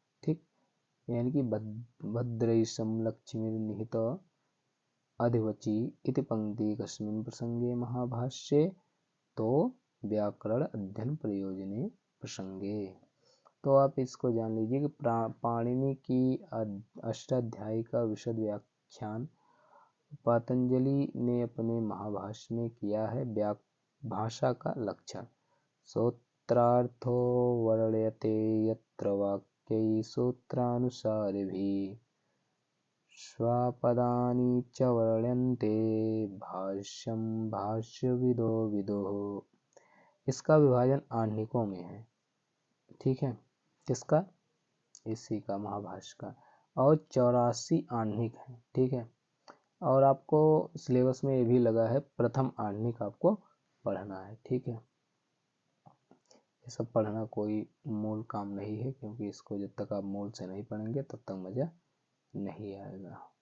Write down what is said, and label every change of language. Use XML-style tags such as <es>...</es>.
<hi>ठीक, यानी कि</hi> <sa>भद्रैषम लक्ष्मीर्निहित अधिवचि इति पंक्ति कस्मिन् प्रसंगे महाभाष्ये, तो व्याकरण अध्ययन प्रयोजने प्रसंगे।</sa> <hi>तो आप इसको जान लीजिए कि पाणिनि की अष्टाध्यायी का विशद व्याख्यान पतंजलि ने अपने महाभाष्य में किया है। भाषा का लक्षण,</hi> <sa>सूत्रार्थो वर्ण्यते यत्र वाक्यै सूत्रानुसारिभिः स्वपदानि च वर्ण्यन्ते भाष्यं भाष्यविदो विदुः।</sa> <hi>इसका विभाजन आणिकों में है। ठीक है, किसका? इसी का, महाभाष्य का। और 84 आणिक है। ठीक है, और आपको सिलेबस में ये भी लगा है प्रथम आणिक आपको पढ़ना है। ठीक है, ये सब पढ़ना कोई मूल काम नहीं है, क्योंकि इसको जब तक आप मूल से नहीं पढ़ेंगे तब तक मजा नहीं आएगा।</hi>